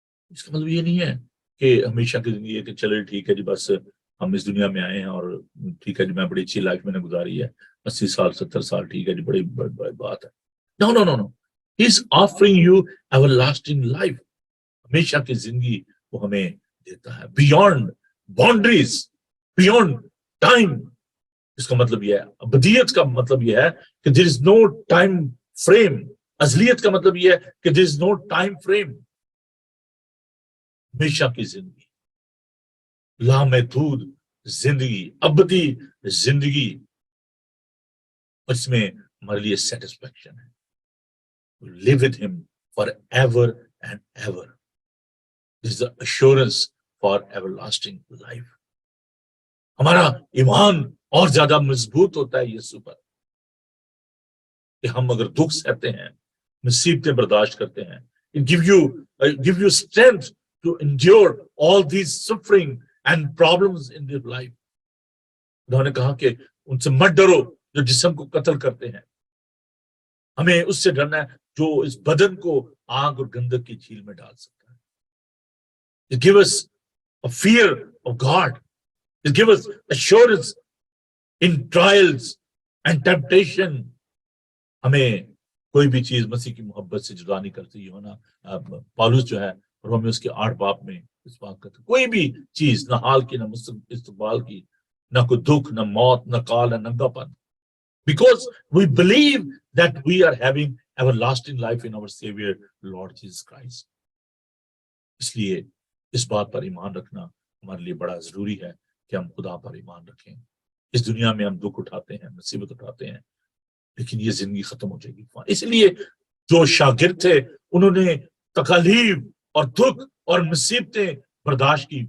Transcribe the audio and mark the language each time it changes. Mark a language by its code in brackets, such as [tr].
[ur] اس کا مطلب یہ نہیں ہے کہ ہمیشہ کی زندگی ہے کہ چلے ٹھیک ہے جی بس ہم اس دنیا میں آئے ہیں اور ٹھیک ہے جی میں بڑی اچھی لائف میں نے گزاری ہے، 80 سال 70 سال ٹھیک ہے جی، بڑی بات ہے. [en] No, no, no, no. He is offering you everlasting life. [ur] ہمیشہ کی زندگی وہ ہمیں دیتا ہے، [en] Beyond boundaries, beyond time. [ur] اس کا مطلب یہ ہے، ابدیت کا مطلب یہ ہے کہ [en] there is no time frame. [ur] ازلیت کا مطلب یہ ہے کہ [en] there is no time frame. [ur] ہمیشہ کی زندگی، لامحدود زندگی، ابدی زندگی، اس میں ہمارے لیے سیٹسفیکشن ہے. [en] Live with him forever and ever. This is the assurance for everlasting life. [ur] ہمارا ایمان اور زیادہ مضبوط ہوتا ہے یسوع پر کہ ہم اگر دکھ سہتے ہیں، مصیبتیں برداشت کرتے ہیں. [en] It give you strength to endure all these suffering and problems in your life. [ur] انہوں نے کہا کہ ان سے مت ڈرو جو جسم کو قتل کرتے ہیں. ہمیں اس سے ڈرنا ہے جو اس بدن کو آگ اور گندک کی جھیل میں ڈال سکتا ہے. [en] It give us a fear of God. It give us assurance in trials and temptation. [ur] ہمیں کوئی بھی چیز مسیح کی محبت سے جدا نہیں کرتی. یہ ہونا پالوس جو ہے رومیوس کے 8 باب میں اس بات کا، کوئی بھی چیز، نہ حال کی، نہ استقبال کی، نہ کوئی دکھ، نہ موت، نہ کال، نہ ننگا پن. [en] Because we believe that we are having everlasting life in our Savior, Lord Jesus Christ. [ur] اس لیے اس بات پر ایمان رکھنا ہمارے لیے بڑا ضروری ہے کہ ہم خدا پر ایمان رکھیں. اس دنیا میں ہم دکھ اٹھاتے ہیں، مصیبت اٹھاتے ہیں، لیکن یہ زندگی ختم ہو جائے گی. اس لیے جو شاگرد تھے انہوں نے تکالیف اور دکھ اور مصیبتیں برداشت کی.